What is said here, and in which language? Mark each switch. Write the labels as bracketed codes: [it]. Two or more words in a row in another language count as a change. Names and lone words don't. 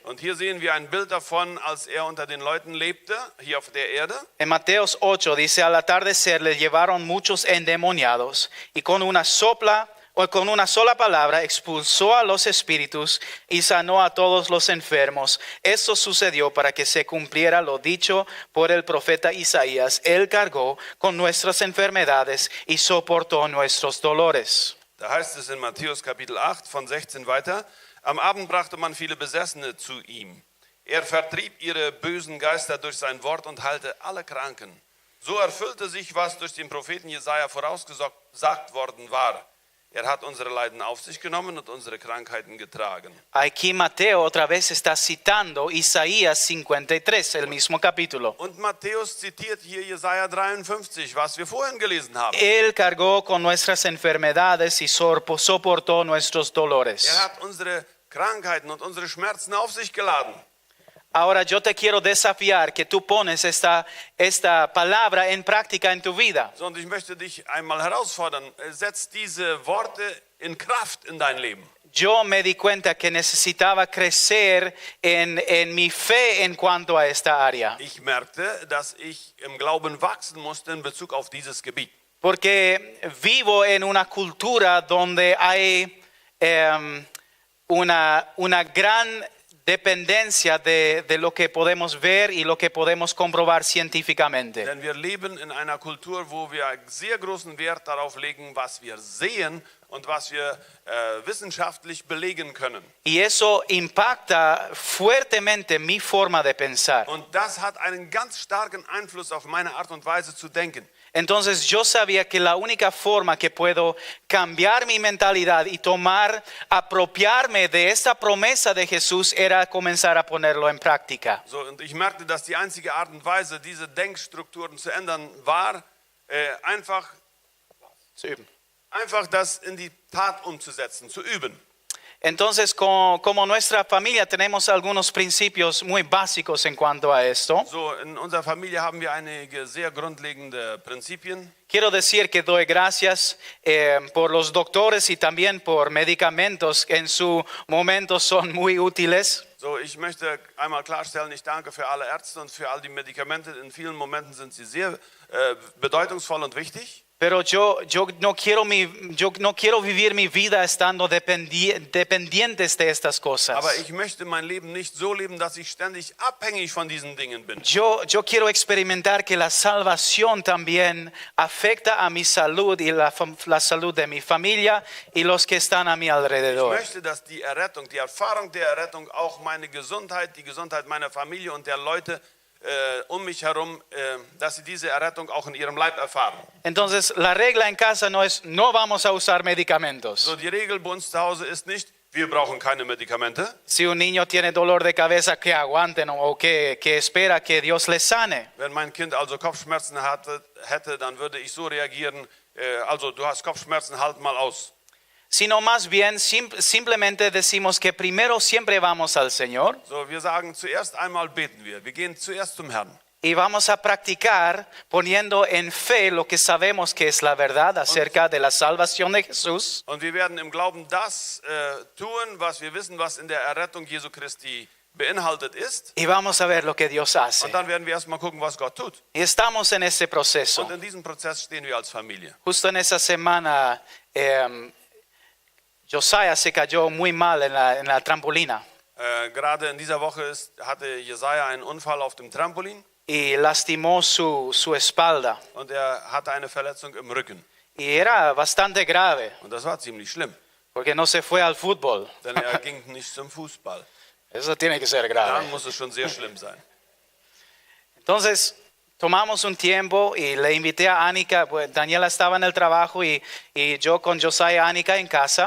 [de] Und hier sehen wir ein Bild davon, als er unter den Leuten lebte, hier auf der Erde. [es] En Mateos 8 dice, al atardecer le llevaron muchos endemoniados y con una sola palabra expulsó a los espíritus y sanó a todos los enfermos. Esto sucedió para que se cumpliera lo dicho por el profeta Isaías. Él cargó con nuestras enfermedades y soportó nuestros dolores. [de] Da heißt es in Matthäus Kapitel 8 von 16 weiter, am Abend brachte man viele Besessene zu ihm. Er vertrieb ihre bösen Geister durch sein Wort und heilte alle Kranken. So erfüllte sich, was durch den Propheten Jesaja vorausgesagt worden war. Er hat unsere Leiden auf sich genommen und unsere Krankheiten getragen. [es] Aquí Mateo otra vez está citando Isaías 53, el mismo capítulo. [de] Und Matthäus zitiert hier Jesaja 53, was wir vorhin gelesen haben. [es] Él cargó con nuestras enfermedades y soportó nuestros dolores. [de] Er hat unsere Krankheiten und unsere Schmerzen auf sich geladen. [es] Ahora yo te quiero desafiar que tú pones esta palabra en práctica en tu vida. [de] So, und ich möchte dich einmal herausfordern, setz diese Worte in Kraft in dein Leben. [es] Yo me di cuenta que necesitaba crecer en mi fe en cuanto a esta área. [de] Ich merkte, dass ich im Glauben wachsen musste in Bezug auf dieses Gebiet. [es] Porque vivo en una cultura donde hay una gran dependencia de lo que podemos ver y lo que podemos comprobar científicamente. [de] Denn wir leben in einer Kultur, wo wir sehr großen Wert darauf legen, was wir sehen und was wir wissenschaftlich belegen können. [es] Y eso impacta fuertemente mi forma de pensar. [de] Und das hat einen ganz starken Einfluss auf meine Art und Weise zu denken. [es] Entonces yo sabía que la única forma que puedo cambiar mi mentalidad y apropiarme de esta promesa de Jesús era comenzar a ponerlo en práctica. [de] So, und ich merkte, dass die einzige Art und Weise, diese Denkstrukturen zu ändern, war, einfach das in die Tat umzusetzen, zu üben. [es] Entonces, como nuestra familia tenemos algunos principios muy básicos en cuanto a esto. [de] So, in unserer Familie haben wir einige sehr grundlegende Prinzipien. [es] Quiero decir que doy gracias por los doctores y también por medicamentos que en su momento son muy útiles. [de] So, ich möchte einmal klarstellen, ich danke für alle Ärzte und für all die Medikamente. In vielen Momenten sind sie sehr bedeutungsvoll und wichtig. [es] Pero yo no quiero vivir mi vida estando dependientes de estas cosas. [de] Aber ich möchte mein Leben nicht so leben, dass ich ständig abhängig von diesen Dingen bin. [es] Yo quiero experimentar que la salvación también afecta a mi salud y la salud de mi familia y los que están a mi [de] Ich [es] alrededor. [de] möchte, dass die Errettung, die Erfahrung der Errettung auch meine Gesundheit, die Gesundheit meiner Familie und der Leute um mich herum, dass sie diese Errettung auch in ihrem Leib erfahren. [es] Entonces, la regla en casa no es no vamos a usar medicamentos. [de] So, die Regel bei uns zu Hause ist nicht, wir brauchen keine Medikamente. [es] Si un niño tiene dolor de cabeza, que aguanten o que espera que Dios les sane. [de] Wenn mein Kind also Kopfschmerzen hätte, dann würde ich so reagieren, also du hast Kopfschmerzen, halt mal aus. [es] Sino más bien simplemente decimos que primero siempre vamos al Señor [de] So, wir sagen, zuerst einmal beten wir. Wir gehen zuerst zum Herrn. [es] y vamos a practicar poniendo en fe lo que sabemos que es la verdad acerca de la salvación de Jesús. [de] Und wir werden im Glauben das tun, was wir wissen, was in der Errettung Jesu Christi beinhaltet ist. [es] Y vamos a ver lo que Dios hace. [de] Und dann werden wir erstmal gucken, was Gott tut. [es] Y estamos en ese proceso. [de] Und in diesem Prozess stehen wir als Familie. [es] Justo en esa semana, Josiah se cayó muy mal en la trampolina [de] Gerade in dieser Woche hatte Jesaja einen Unfall auf dem Trampolin [es] y lastimó su espalda. [de] und er hatte eine Verletzung im Rücken. [es] Y era bastante grave [de] Und das war ziemlich schlimm, [es] porque no se fue al fútbol. [de] denn er ging nicht zum Fußball. [es] Eso tiene que ser grave. [de] Dann muss es schon sehr schlimm sein. [es] Entonces, tomamos un tiempo y le invité a Anika. Pues Daniela estaba en el trabajo y yo con Josiah y Anika en casa.